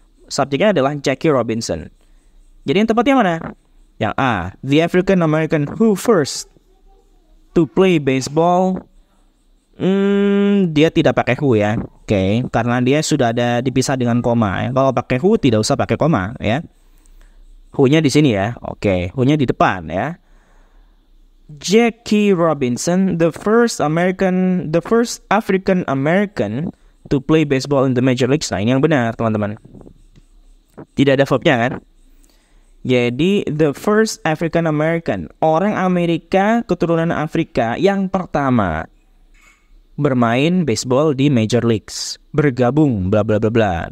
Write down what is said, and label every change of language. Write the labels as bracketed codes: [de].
[id] Subjeknya adalah Jackie Robinson. Jadi yang tepatnya mana? [en] Yang A, the African American who first to play baseball [id] Dia tidak pakai who ya. Oke, karena dia sudah ada dipisah dengan koma ya. Kalau pakai who tidak usah pakai koma ya. Who-nya di sini ya. Oke, who-nya di depan ya. [en] Jackie Robinson, the first African American to play baseball in the major leagues. [id] Nah, ini yang benar, teman-teman. Tidak ada verbnya kan? Jadi, [en] the first African American, [id] orang Amerika keturunan Afrika yang pertama bermain baseball di major leagues, bergabung bla bla bla bla.